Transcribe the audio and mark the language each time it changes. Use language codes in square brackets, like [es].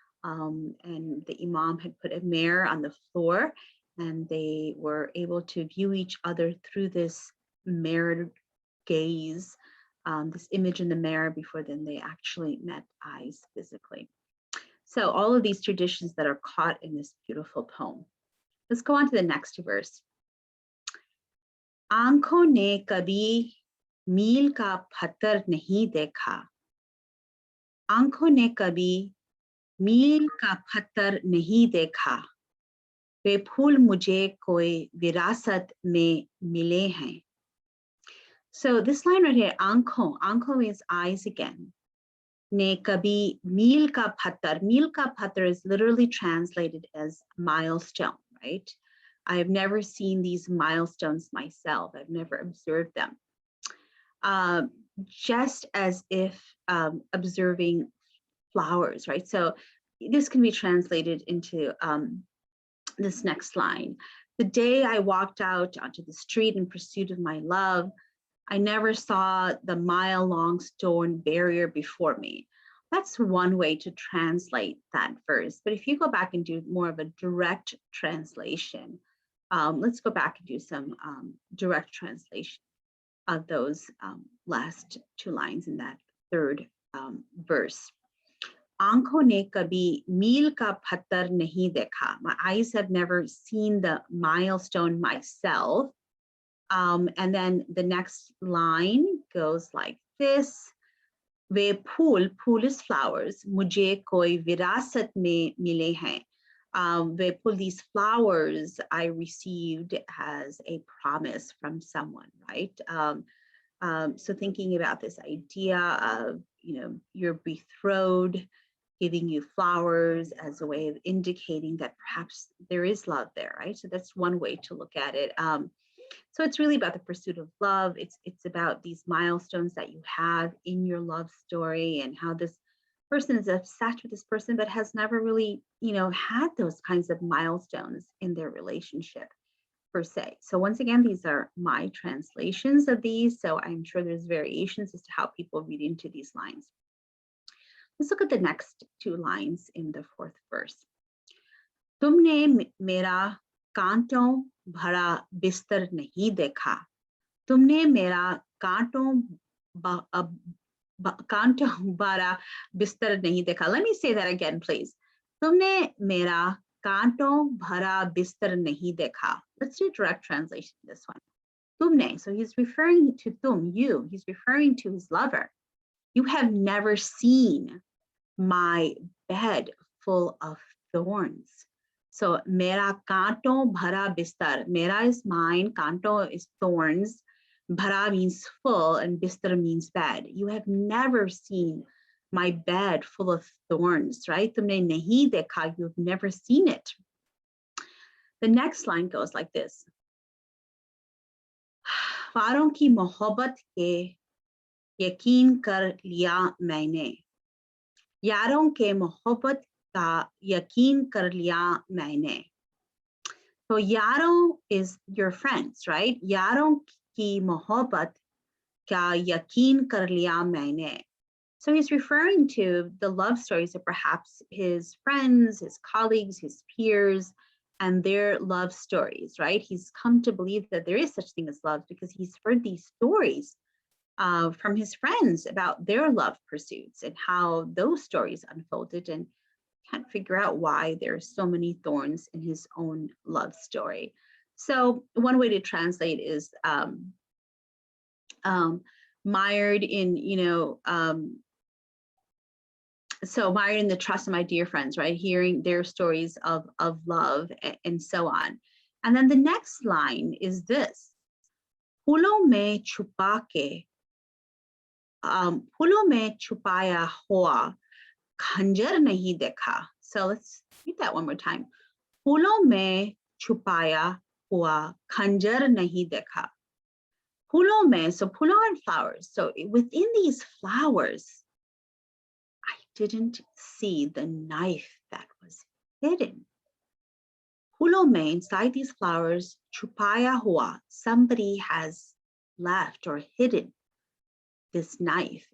[en] And the imam had put a mirror on the floor, and they were able to view each other through this mirrored gaze, this image in the mirror, before then they actually met eyes physically. So all of these traditions that are caught in this beautiful poem. Let's go on to the next verse. [hi] आंखों ने कभी मील का पत्थर नहीं देखा. आंखों ने कभी मील का पत्थर नहीं देखा. वे फूल मुझे कोई विरासत में मिले हैं. [en] So this line right here, Ankoh means eyes again. [hi] Ne kabhi meel ka patthar. [en] Meel ka patthar is literally translated as milestone, right? I have never seen these milestones myself. I've never observed them. Just as if observing flowers, right? So this can be translated into this next line. The day I walked out onto the street in pursuit of my love, I never saw the mile-long stone barrier before me. That's one way to translate that verse. But if you go back and do more of a direct translation, let's go back and do some direct translation of those last two lines in that third verse. [hi] आंखों ने कभी मील का पत्थर नहीं देखा. [en] My eyes have never seen the milestone myself. And then the next line goes like this. [hi] Way fool [en] is flowers. [hi] मुझे कोई विरासत में मिले हैं. वे फूल, [en] these flowers I received as a promise from someone, right? So thinking about this idea of, your betrothed giving you flowers as a way of indicating that perhaps there is love there, right? So that's one way to look at it. So it's really about the pursuit of love. It's about these milestones that you have in your love story, and how this person is obsessed with this person, but has never really, had those kinds of milestones in their relationship per se. So once again, these are my translations of these. So I'm sure there's variations as to how people read into these lines. Let's look at the next two lines in the fourth verse. [hi] तुमने मेरा कांटों भरा बिस्तर नहीं देखा. तुमने मेरा कांटों भरा बिस्तर नहीं देखा. [en] Let me say that again, please. [hi] तुमने मेरा कांटों भरा बिस्तर नहीं देखा. [en] Let's do direct translation of this one. तुमने, so he's referring to you. He's referring to his lover. You have never seen my bed full of thorns. So [hi] mera kanton bhara bistar. [en] Mera is mine, kanton is thorns. Bhara means full, and bistar means bed. You have never seen my bed full of thorns, right? [hi] Tumne nahi dekha, [en] you've never seen it. The next line goes like this. [hi] Faron ki mohabbat ke yakin kar liya maine. यारों के मोहब्बत का यकीन कर लिया मैंने. [en] So yaron is your friends, right? [hi] Yaron ki mohabbat kya yakin kar liya maine. [en] So he's referring to the love stories of perhaps his friends, his colleagues, his peers, and their love stories, right? He's come to believe that there is such thing as love because he's heard these stories from his friends about their love pursuits and how those stories unfolded, and can't figure out why there are so many thorns in his own love story. So one way to translate is mired in, so mired in the trust of my dear friends, right? Hearing their stories of love and so on. And then the next line is this: [hi] फूलों में छुपा के फूलों में छुपाया हुआ खंजर नहीं देखा. [en] So let's read that one more time. [hi] फूलों में छुपाया हुआ खंजर नहीं देखा. फूलों में, [en] so फूलों and flowers. So within these flowers, I didn't see the knife that was hidden. [hi] फूलों में, [en] inside these flowers, [hi] छुपाया हुआ, [en] somebody has left or hidden this knife.